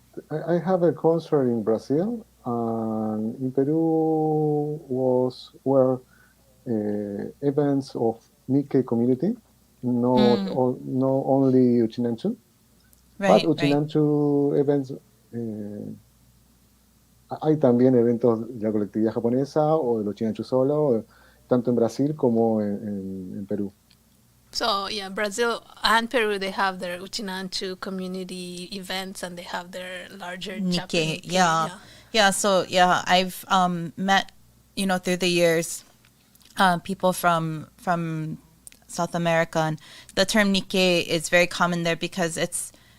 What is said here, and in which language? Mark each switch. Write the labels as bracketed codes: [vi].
[en] I have a concert in Brazil, and in Peru were events of Nikkei community, not only Uchinanchu, but Right, right. Uchinanchu events. [es] Hay también eventos de la colectividad japonesa o del Uchinanchu solo, tanto en Brasil como en Perú. [en] So yeah, Brazil and Peru, they have their Uchinanchu community events, and they have their larger Nikkei, Japanese. yeah. So yeah, I've met, through the years, people from South America, and the term Nikkei is very common there because it's